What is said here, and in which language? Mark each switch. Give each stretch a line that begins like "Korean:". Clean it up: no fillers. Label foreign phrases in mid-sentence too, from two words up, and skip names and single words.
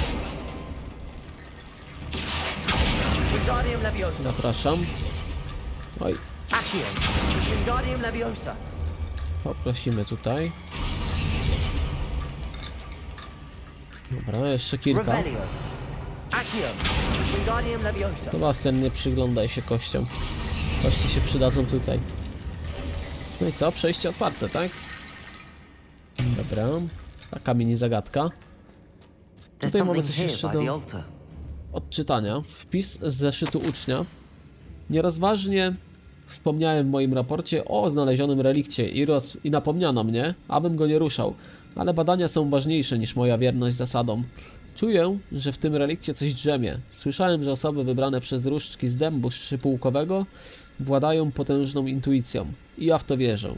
Polish: Wingardium Leviosa. Zapraszam. Oj, Accio. Wingardium Leviosa. poprosimy tutaj. Dobra, jeszcze kilka. Revelio. Accio. Wingardium Leviosa. Sebastian, nie przyglądaj się kościom. Kości się przydadzą tutaj. No i co? Przejście otwarte, tak? Dobra. Taka mini zagadka.
English: There's
Polish: Tutaj mamy
English: something
Polish: coś
English: here
Polish: jeszcze
English: by the
Polish: do
English: altar.
Polish: odczytania. Wpis z zeszytu ucznia. Nierozważnie Wspomniałem w moim raporcie o znalezionym relikcie i napomniano mnie, abym go nie ruszał, ale badania są ważniejsze niż moja wierność zasadom. Czuję, że w tym relikcie coś drzemie. Słyszałem, że osoby wybrane przez różdżki z dębu szczypułkowego władają potężną intuicją i ja w to wierzę.